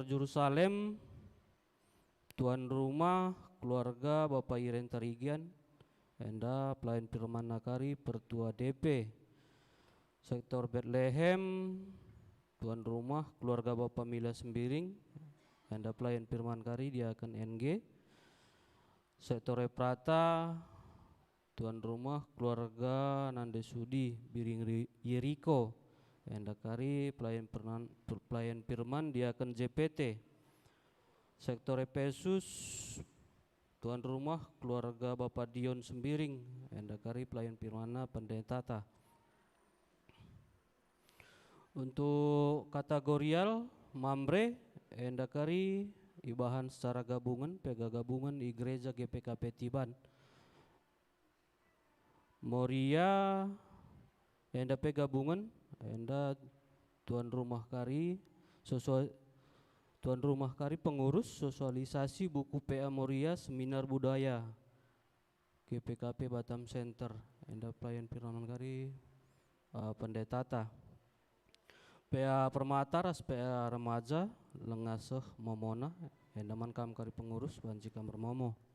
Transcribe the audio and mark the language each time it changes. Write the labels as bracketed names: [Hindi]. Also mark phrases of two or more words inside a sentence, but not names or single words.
[Batak Karo] Jerusalem tuan rumah keluarga Bapak Iren Tarigian enda pelayan firman nakari pertua DP sektor Bethlehem tuan rumah keluarga Bapak Mila Sembiring enda pelayan firman kari dia akan NG sektor Eprata tuan rumah keluarga Nande Sudi Biring Yeriko enda kari pelayan firman dia akan JPT sektor Efesus tuan rumah keluarga Bapak Dion Sembiring enda kari pelayan firman pendeta untuk kategorial Mambre enda kari ibahan [Indonesian] secara gabungan [Batak Karo] pega gabungan di gereja GPKP Tiban Moria enda pe gabungan enda tuan rumah kari tuan rumah kari pengurus sosialisasi buku PA Moria seminar budaya GPKP Batam Center enda pelayan firman kari pendeta ta PA Permata ras PA remaja lengaseh momona enda man kam kari pengurus banci kamar momo